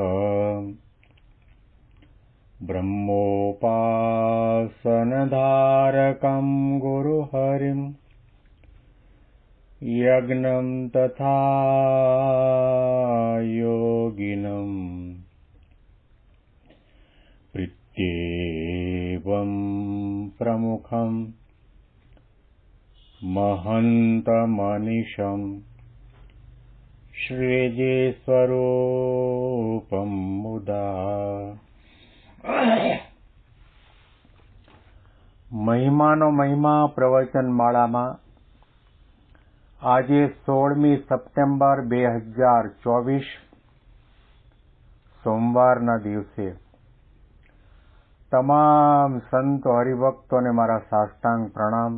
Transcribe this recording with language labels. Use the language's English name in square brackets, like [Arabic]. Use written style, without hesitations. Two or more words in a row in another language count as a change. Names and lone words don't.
[Sanskrit] ब्रह्मोपासनधारकं गुरुहरिं यज्ञं तथा योगिनं प्रीत्येवं प्रमुखं महन्तमनिशं श्रीजे स्वरूपं मुदा [Gujarati] મહિમાનો મહિમા પ્રવચન માળામાં આજે 16મી સપ્ટેમ્બર 2024 સોમવારના દિવસે તમામ સંતો હરિભક્તોને મારા સાષ્ટાંગ પ્રણામ.